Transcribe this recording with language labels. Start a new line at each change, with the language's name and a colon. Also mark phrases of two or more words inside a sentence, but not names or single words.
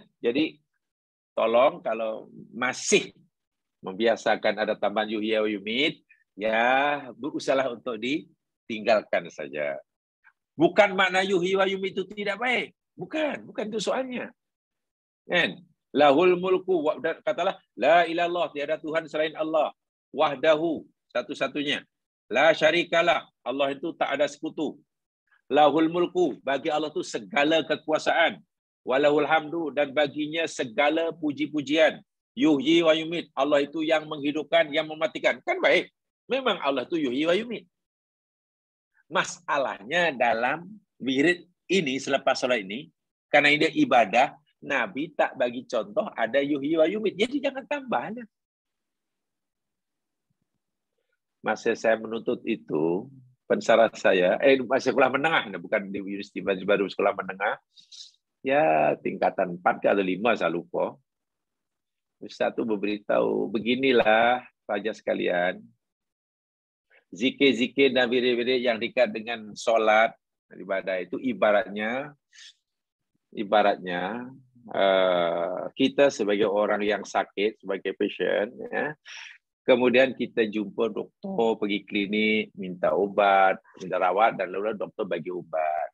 Indonesian: Jadi tolong kalau masih membiasakan ada tambahan
Arabic: yuhyi wa yumit,
Indonesian: ya berusahalah untuk ditinggalkan saja. Bukan makna
Arabic: yuhyi wa yumit
Indonesian: itu tidak baik. Bukan itu soalnya. Kan?
Arabic: Lahul mulku, katalah la ilallah,
Malay: tiada Tuhan selain Allah. Wahdahu, satu-satunya.
Arabic: La syarikalah,
Malay: Allah itu tak ada sekutu.
Arabic: Lahul mulku,
Malay: bagi Allah itu segala kekuasaan.
Arabic: Walahul hamdu,
Malay: dan baginya segala puji-pujian.
Arabic: Yuhyi wa yumit,
Malay: Allah itu yang menghidupkan, yang mematikan. Kan baik. Memang Allah itu
Arabic: yuhyi wa yumit.
Malay: Masalahnya dalam wirid ini, selepas sholat ini, karena ini ibadah, Nabi tak bagi contoh ada
Arabic: yuhyi wa yumit.
Malay: Jadi jangan tambah. Masa saya menuntut itu, pensara saya, masih sekolah menengah, bukan di Universitas baru, sekolah menengah, ya tingkatan 4 atau 5, saya lupa. Ustaz itu memberitahu, beginilah pelajar sekalian, zikir-zikir dan wirid-wirid yang dekat dengan solat, ibadah itu ibaratnya kita sebagai orang yang sakit, sebagai patient, ya, kemudian kita jumpa doktor, pergi klinik, minta obat, minta rawat, dan lalu doktor bagi obat.